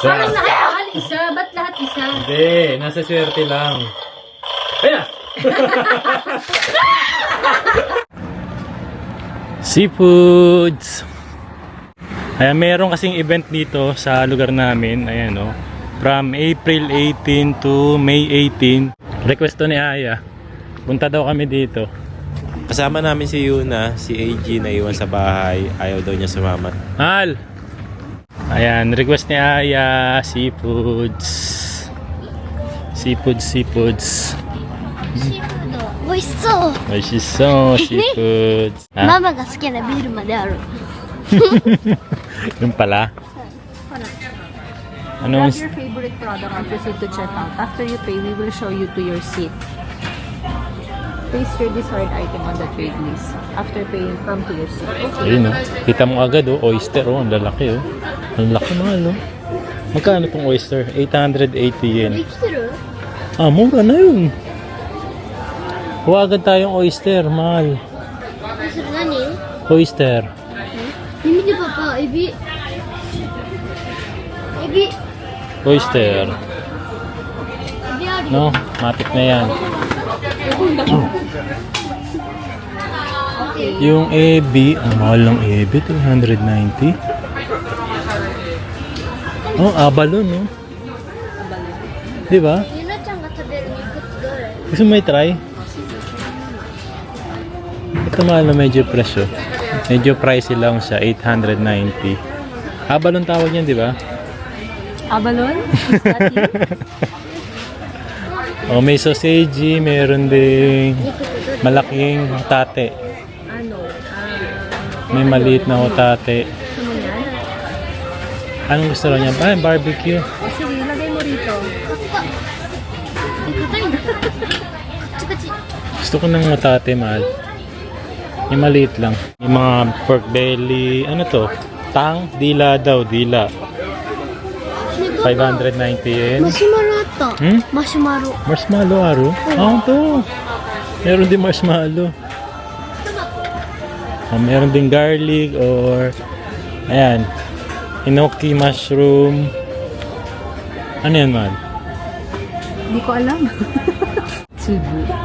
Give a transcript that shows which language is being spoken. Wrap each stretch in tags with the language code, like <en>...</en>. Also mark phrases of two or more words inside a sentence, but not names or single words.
<tl>Parang nakakahal isa. Ba't lahat isa? Hindi, nasa swerte lang. Ayan! Seafoods! Ayan, meron kasing event dito sa lugar namin. Ayan,</tl> <en>oh. From April 18 to May 18.</en> <tl>Request to ni Aya. Punta daw kami dito. Kasama namin si Yuna, si AG na iwan sa bahay. Ayaw daw niya sumama. Al! Ayan, request ni Aya. Seafoods. Seafoods.</tl> <ja>美味しそう。</ja> <en>Ay, she's so seafoods.</en> <ja>ママが好きなビールまである。</ja> <tl>Yung pala. Anong</tl> <en>Grab your favorite product and proceed to checkout. After you pay, we will show you to your seat. Place your desired item on the trade list. After paying, come to your seat. Okay.</en> <tl>ayun, oh. Kita mo agad, oh. Oyster, oh. Ang lalaki, oh. Ang laki mahal, oh. Magkano tong oyster? 880 yen.</tl> <ja>生きてる？</ja> <tl>Mura na yun. Kuha agad tayong oyster, mahal.</tl> <ja>それ何？</ja> <tl>Oyster.</tl> <ja>見てパパ、エビ。エビ。エ</ja> <tl>Oyster.</tl> <ja>ビあるよ。</ja> <tl>No? Matik na yan. Yung ebi, ang mahal ng ebi, 290. Oh, abalon, no? Di ba?</tl> <ja>ゆなちゃんが食べる肉ってどれ？</ja> <tl>Gusto mo i-try? Ito mahal na medyo presyo. Medyo pricey lang siya, 890. Abalon tawag yan, di ba? Abalon?</tl> <en>Is that you?</en> <tl>Oh, may sausage, meron ding malaking hotate. Ano? May maliit na hotate. Gusto mo yan? Anong gusto lang niya? Barbecue. Sige, lagay mo rito.</tl> <ja>硬いんだ。カチカチ。</ja> <tl>Gusto ko ng hotate, mahal. Yung maliit lang. Yung mga pork belly, ano to? Tang? Dila daw, dila. 590 yen.</tl> <ja>マシュマロあった。 Hmm? マシュマロ。</ja> <tl>Marshmallow, aro? To. Meron din marshmallow. Meron din garlic or Ayan. Enoki mushroom. Ano yan, man? Hindi ko alam. Cebu.</tl>